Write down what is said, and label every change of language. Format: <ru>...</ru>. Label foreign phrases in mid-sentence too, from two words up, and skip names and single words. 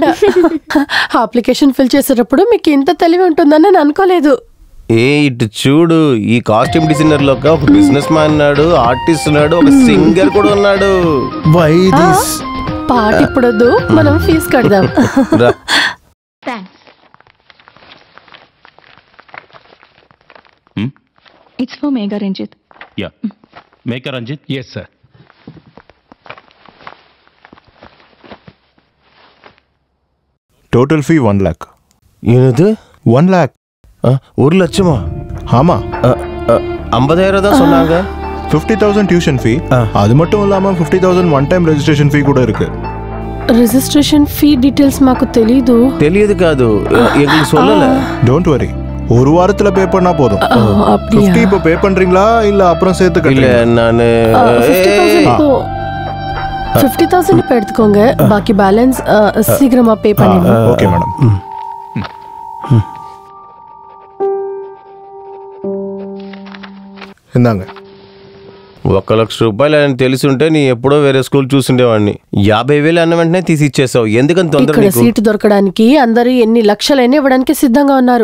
<te>అప్లికేషన్ ఫిల్ చేసేటప్పుడు మీకు ఇంత తెలివి ఉంటుందని నేను అనుకోలేదు. ఇటు చూడు, ఈ</te> <en>costume designer</en> <te>లో ఒక</te> <en>business man</en> <te>ఉన్నాడు, ఆర్టిస్ట్ ఉన్నాడు, ఒక సింగర్ కూడా ఉన్నాడు. పాట ఇప్పుడొద్దు, మనం ఫీజు కడదాం.</te> <en>it's for Megha Ranjit. Yeah. Megha Ranjit? Yes, sir. total fee 1 lakh.</en> <ta>என்னது 1 lakh? 1 லட்சமா? ஆமா. 50,000 தான் சொன்னாங்க. 50,000</ta> <en>tuition fee,</en> <ta>அது மட்டும் இல்லாம 50,000</ta> <en>one time registration fee</en> <ta>கூட இருக்கு.</ta> <en>registration fee details</en> <te>మాకు తెలీదు. తెలియదు కాదు,</te> <ta>எங்களுக்கு சொல்லல.</ta> <en>don't worry,</en> <ta>1 வாரத்துல பே பண்ணா போதும். 50 இப்போ பே பண்றீங்களா இல்ல அப்புறம் சேர்த்து இல்ல கட்டுறீங்களா? நானு 50,000 இப்போ எடுத்துக்கோங்க, பாக்கி பேலன்ஸ் சீக்கிரமா பே பண்ணிடுங்க.</ta> <en>okay madam.</en> <te>ఇందాక 1,00,000 రూపాయలు అని తెలుసుంటే నీ ఎప్పుడో వేరే స్కూల్ చూసుండేవాడిని. 50,000 అన్న వెంటనే తీసి ఇచ్చేసావు. ఎందుకని తొందర? ఇక్కడ సీటు దొరకడానికి అందరూ ఎన్ని లక్షలైనా ఇవ్వడానికి సిద్ధంగా ఉన్నారు.</te>